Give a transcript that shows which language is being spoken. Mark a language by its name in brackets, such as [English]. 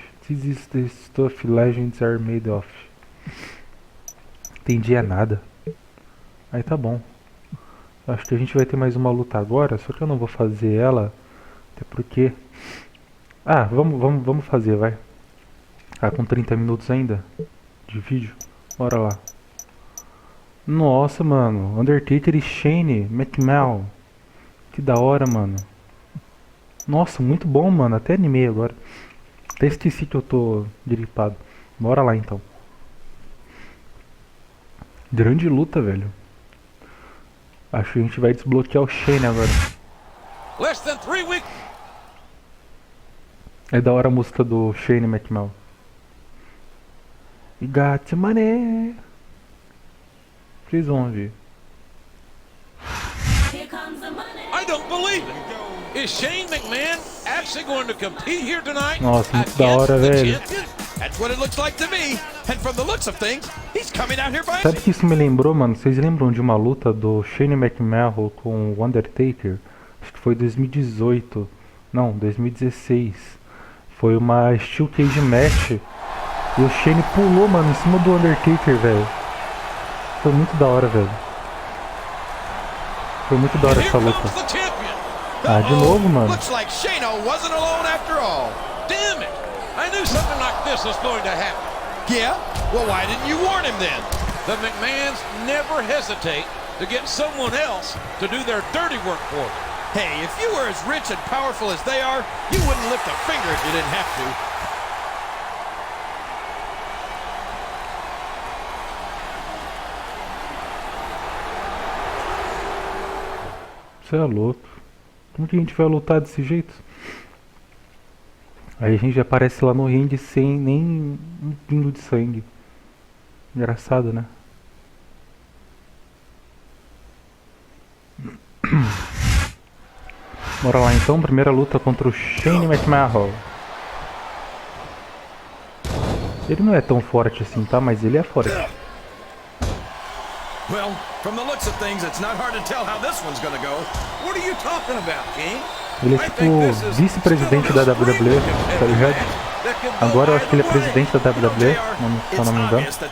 [English] This is the stuff legends are made of. [Portuguese] Entendi é nada. Aí tá bom. Acho que a gente vai ter mais uma luta agora, só que eu não vou fazer ela, até porque... Ah, vamos fazer, vai. Ah, com 30 minutos ainda de vídeo. Bora lá. Nossa, mano. Undertaker e Shane McMahon. Que da hora, mano. Nossa, muito bom, mano. Até animei agora. Até esqueci que eu tô gripado. Bora lá, então. Grande luta, velho. Acho que a gente vai desbloquear o Shane agora. [English] Less than 3 weeks. [Portuguese] É da hora a música do Shane McMahon. [English] You got your money. [Portuguese] Vocês vão ver. [English] I don't believe it. Is Shane McMahon actually going to compete here tonight? [Portuguese] Nossa, muito da hora, velho. [English] That's what it looks like to me. And from the looks of things, he's coming out here by... [Portuguese] Sabe o que isso me lembrou, mano? Vocês lembram de uma luta do Shane McMahon com o Undertaker? Acho que foi 2018. Não, 2016. Foi uma Steel Cage Match. E o Shane pulou, mano, em cima do Undertaker, velho. Foi muito da hora, velho. Foi muito da hora essa luta. Ah, de novo, mano. [English] Looks like Shano wasn't alone after all. Damn it! I knew something like this was going to happen. Yeah? Well, why didn't you warn him then? The McMahons never hesitate to get someone else to do their dirty work for them. Hey, if you were as rich and powerful as they are, you wouldn't lift a finger if you didn't have to. [Portuguese] Você é louco. Como que a gente vai lutar desse jeito? Aí a gente aparece lá no ringue sem nem um pingo de sangue. Engraçado, né? Bora lá então, primeira luta contra o Shane McMahon. Ele não é tão forte assim, tá? Mas ele é forte. [English] Well, from the looks of things, it's not hard to tell how this one's gonna go. What are you talking about, King? [Portuguese] Ele é tipo vice-presidente da WWE, tá ligado? Agora eu acho que ele é presidente da WWE, se eu não me engano.